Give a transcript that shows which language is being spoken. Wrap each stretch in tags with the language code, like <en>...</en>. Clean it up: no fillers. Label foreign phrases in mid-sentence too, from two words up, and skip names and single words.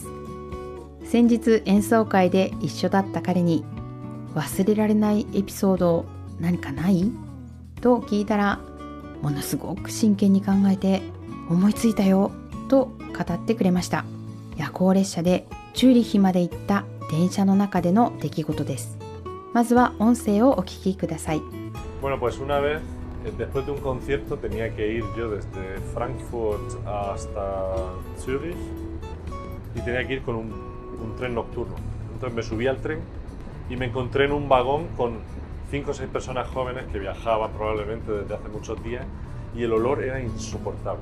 <ja>先日演奏会で一緒だった彼に、忘れられないエピソード何かないと聞いたら、ものすごく真剣に考えて、思いついたよと語ってくれました。夜行列車でチューリッヒまで行った電車の中での出来事です。まずは音声をお聞きください。</ja> <es>Bueno, pues una vez, después de un concierto, tenía que ir yo desde Frankfurt hasta Zürich y tenía que ir con un tren nocturno. Entonces me subí al tren y me encontré en un vagón con 5 o 6 personas jóvenes que viajaban probablemente desde hace muchos días y el olor era insoportable.</es>